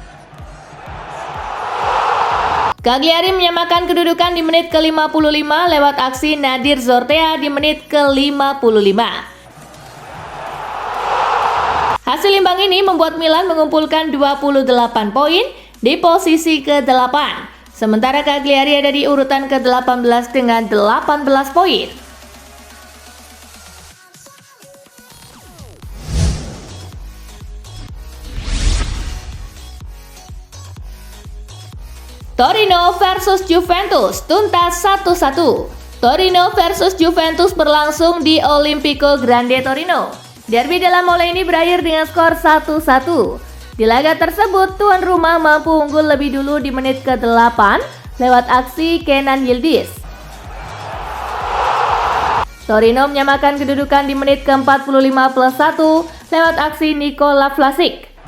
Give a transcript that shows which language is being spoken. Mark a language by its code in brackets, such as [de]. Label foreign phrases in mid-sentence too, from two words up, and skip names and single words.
[id] Cagliari menyamakan kedudukan di menit ke-55 lewat aksi Nadir Zortea di menit ke-55. Hasil imbang ini membuat Milan mengumpulkan 28 poin di posisi ke-8. Sementara Cagliari ada di urutan ke-18 dengan 18 poin. Torino versus Juventus tuntas 1-1. Torino versus Juventus berlangsung di Olimpico Grande Torino. Derby della Mole ini berakhir dengan skor 1-1. Di laga tersebut, tuan rumah mampu unggul lebih dulu di menit ke-8 lewat aksi Kenan Yildiz. Torino menyamakan kedudukan di menit ke-45 plus 1 lewat aksi Nikola Vlasic.